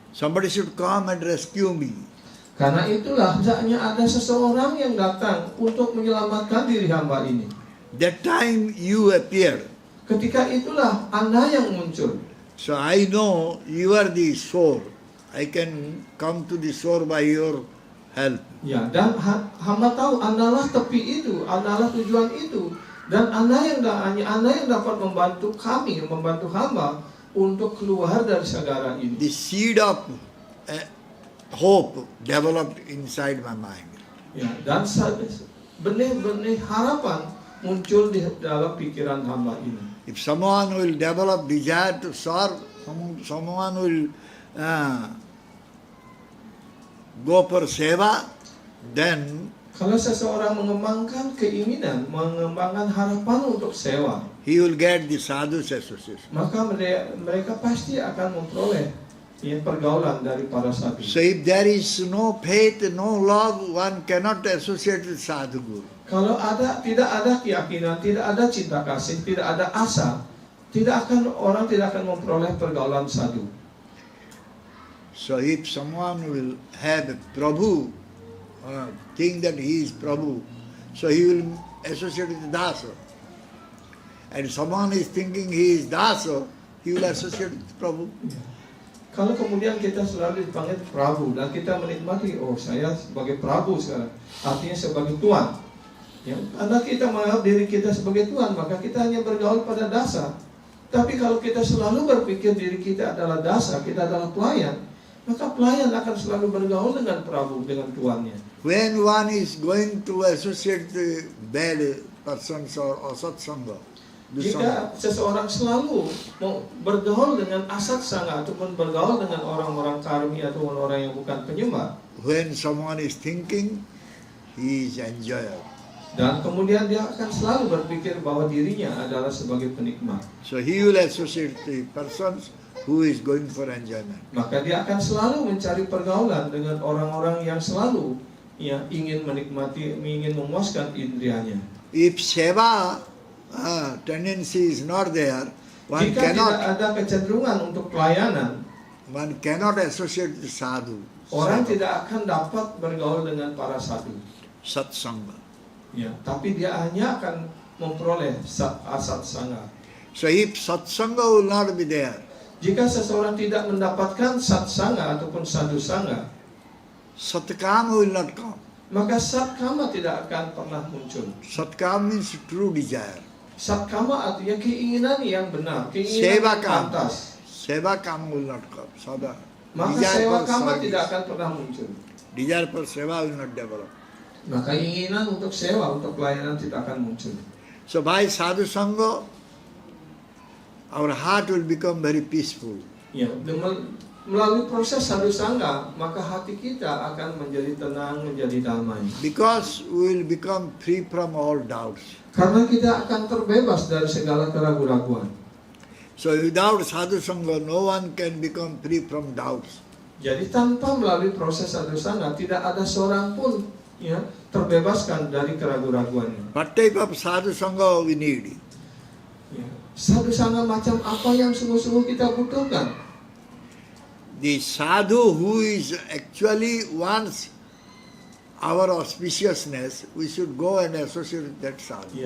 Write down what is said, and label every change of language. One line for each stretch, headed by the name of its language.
English: Somebody should come and rescue me.
Indonesian: Karena itulah hendaknya ada seseorang yang datang untuk menyelamatkan diri hamba ini.
English: That time you appeared.
Indonesian: Ketika itulah Anda yang muncul.
English: So I know you are the shore. I can come to the shore by your help.
Indonesian: Ya, dan hamba tahu Andalah tepi itu, Andalah tujuan itu, dan Anda yang dapat membantu kami, membantu hamba untuk keluar dari segala ini.
English: The seed of hope developed inside my mind.
Indonesian: Ya, dan benih-benih harapan muncul di dalam pikiran hamba ini.
English: If someone will develop desire to serve, someone will go for seva, then
Indonesian: Kalau seseorang mengembangkan keinginan, mengembangkan harapan untuk sewa,
English: he will get the sadhu's association.
Indonesian: maka mereka pasti akan memperoleh pergaulan dari para sadhu.
English: So if there is no faith, no love, one cannot associate with sadhu guru.
Indonesian: Kalau tidak ada keyakinan, tidak ada cinta kasih, tidak ada asa, orang tidak akan memperoleh pergaulan sadhu.
English: So if someone will have a Prabhu, think that he is Prabhu, so he will associate with Dasa. And someone is thinking he is Dasa, he will associate with Prabhu.
Indonesian: Kalau kemudian kita selalu dipanggil Prabu dan kita menikmati, oh saya sebagai Prabu sekarang, artinya sebagai Tuan. Ya, karena kita menganggap diri kita sebagai Tuhan, maka kita hanya bergaul pada dasa. Tapi kalau kita selalu berpikir diri kita adalah dasa, kita adalah pelayan, maka pelayan akan selalu bergaul dengan Prabu, dengan tuannya.
English: When one is going to associate the bad persons or satsanga,
Indonesian: Jika seseorang selalu mau bergaul dengan asat sanga ataupun bergaul dengan orang-orang karmi ataupun orang yang bukan penyembah,
English: when someone is thinking, he is enjoyer.
Indonesian: dan kemudian dia akan selalu berpikir bahwa dirinya adalah sebagai penikmat,
English: So he will associate the persons who is going for enjoyment.
Indonesian: maka dia akan selalu mencari pergaulan dengan orang-orang yang selalu ingin menikmati, ingin memuaskan indrianya.
English: If seva tendency is not there, one
Indonesian: Jika tidak
English: cannot
Indonesian: ada kecenderungan untuk pelayanan,
English: associate the sadhu,
Indonesian: orang tidak akan dapat bergaul dengan para sadhu.
English: satsanga.
Indonesian: Ya, tapi dia hanya akan memperoleh asat sanga.
English: So if satsanga will not be there,
Indonesian: Jika seseorang tidak mendapatkan sat sanga ataupun sadhu sanga,
English: satkama will not come.
Indonesian: maka satkama tidak akan pernah muncul.
English: Satkama means true desire.
Indonesian: Satkama artinya keinginan yang benar, keinginan
English: Seva
Indonesian: yang
English: kama.
Indonesian: pantas.
English: Seva kama will not come. Sada.
Indonesian: Maka
English: Desire
Indonesian: sewa
English: for
Indonesian: kama
English: service.
Indonesian: tidak akan pernah muncul.
English: Desire for seva will not develop.
Indonesian: Maka keinginan untuk sewa, untuk pelayanan tidak akan muncul.
English: So by sadhu sangha, our heart will become very peaceful.
Indonesian: Ya, melalui proses sadhu sangha, maka hati kita akan menjadi tenang, menjadi damai.
English: Because we will become free from all doubts.
Indonesian: Karena kita akan terbebas dari segala keraguan-raguan.
English: So without sadhu sangha, no one can become free from doubts.
Indonesian: Jadi tanpa melalui proses sadhu sangha, tidak ada seorang pun terbebaskan dari keraguan-raguannya.
English: What type of sadhu sangha we need?
Indonesian: Ya. Sadhu sangha macam apa yang sungguh-sungguh kita butuhkan?
English: The sadhu who is actually wants our auspiciousness, we should go and associate with that sadhu.